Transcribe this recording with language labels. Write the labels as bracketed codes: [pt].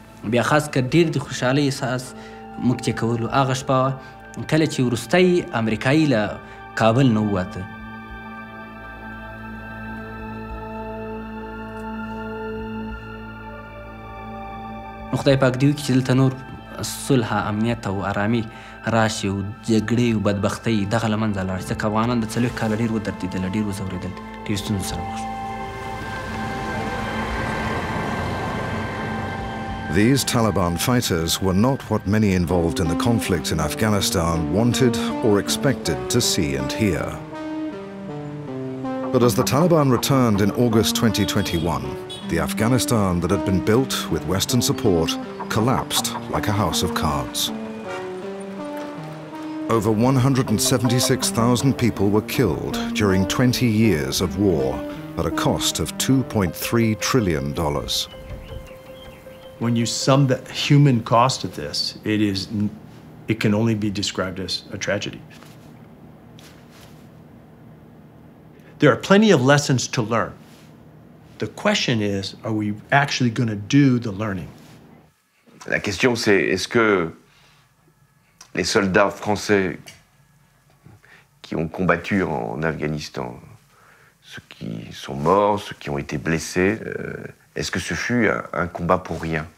[ps] بیا خاص که ډېر د خوشحالۍ احساس موږ چې کولو هغه شپه کله چې وروستی امریکایي له کابل نه ووته نو خدای پاک دې وکړي چې دلته نور صلح امنیت او ارامي راشي او جګړې او بدبختۍ دغه له منځه لاړ شي ځکه افغانان د څلوېښت کاله ډېر ودردېدل ډېر وځورېدل ډېر ستونزو سره مخ شول. [en] These Taliban fighters were not what many involved in the conflict in Afghanistan wanted or expected to see and hear. But as the Taliban returned in August 2021, the Afghanistan that had been built with Western support collapsed like a house of cards. Over 176,000 people were killed during 20 years of war at a cost of $2.3 trillion. When you sum the human cost of this, it can only be described as a tragedy. There are plenty of lessons to learn. The question is, are we actually going to do the learning? [fr] La question c'est, est-ce que les soldats français qui ont combattu en Afghanistan, ceux qui sont morts, ceux qui ont été blessés, est-ce que ce fut un combat pour rien?